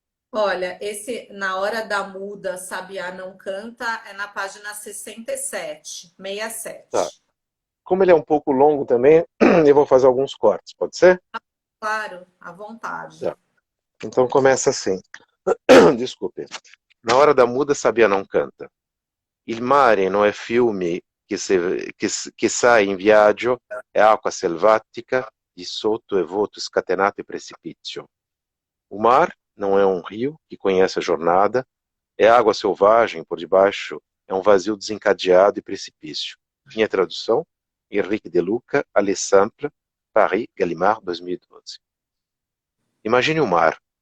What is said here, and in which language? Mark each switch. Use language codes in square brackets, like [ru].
[pt] Olha, esse Na Hora da Muda, Sabiá Não Canta, é na página 67, Tá. 67. Como ele é um pouco longo também, eu vou fazer alguns cortes, pode ser? Claro, à vontade. Tá. Então começa assim. Desculpe. Na hora da muda, Sabia não canta. [it] Il mare non è fiume che sai in viaggio, è acqua selvatica, di sotto è vuoto scatenato e precipizio. [pt] O mar não é um rio que conhece a jornada, é água selvagem por debaixo, é um vazio desencadeado e precipício. Minha tradução, Henrique de Luca, Alessandra, Paris, Gallimard, 2012. Imagine o mar.